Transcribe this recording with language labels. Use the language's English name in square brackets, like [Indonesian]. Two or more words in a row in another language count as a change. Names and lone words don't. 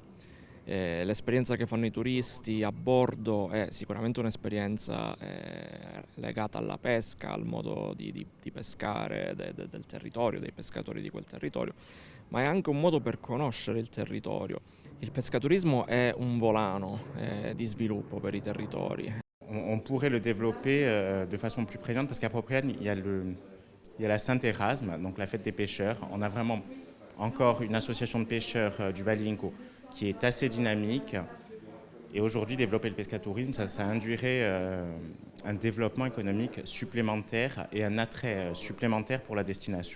[Italian] L'esperienza che fanno i turisti a bordo è sicuramente un'esperienza legata alla pesca, al modo di pescare del territorio, dei pescatori di quel territorio, ma è anche un modo per conoscere il territorio. Il pescaturismo è un volano di sviluppo per i territori. [French] On pourrait le développer de façon plus prégnante parce qu'à Propriane, il y a la Saint-Érasme, donc la fête des pêcheurs. On a vraiment encore une association de pêcheurs du Valinco qui est assez dynamique. Et aujourd'hui, développer le pescatourisme, ça induirait un développement économique supplémentaire et un attrait supplémentaire pour la destination.